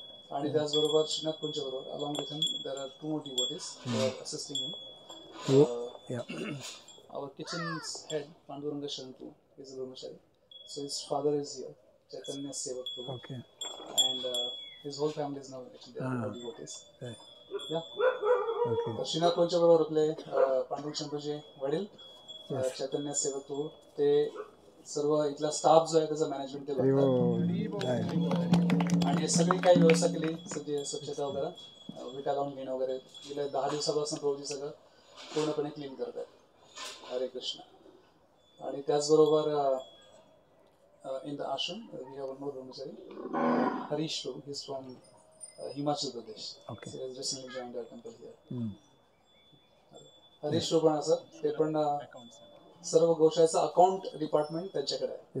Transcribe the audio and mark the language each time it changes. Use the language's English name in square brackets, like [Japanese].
[Marathi] आणि त्याचबरोबर श्रीनाथ कुंच्या बरोबर [English] Along with him there are 2 more devotees who are assisting him. Yeah. Our kitchen's head Panduranga Shantu is a brahmachari, so his father is here, Chaitanya Sevak Prabhu. Okay. And his whole family is now actually there, all devotees. Right. Yeah. Okay. [Marathi] तर श्रीनाथ कोणच्या बरोबर आपले पांडुरंग शंभूचे वडील चैतन्य सेवक प्रभू, ते सर्व इथला staff जो आहे त्याचं मॅनेजमेंट ते बघतात. [English] Right. [Marathi] आणि हे सगळी काही व्यवस्था केली, सगळी स्वच्छता वगैरे, विटा लावून घेणं वगैरे, गेल्या 10 दिवसापासून प्रभूजी सगळं पूर्णपणे क्लीन करत आहेत. हरे कृष्ण. आणि त्याचबरोबर [English] in the ashram we have one more brahmachari, Harish Prabhu. He's from Himachal Pradesh. Okay. So he has recently joined our temple here. Mm. [Marathi] Harish Prabhu पण असं, ते पण सर्व गोशाळेचं अकाउंट डिपार्टमेंट त्यांच्याकडे आहे.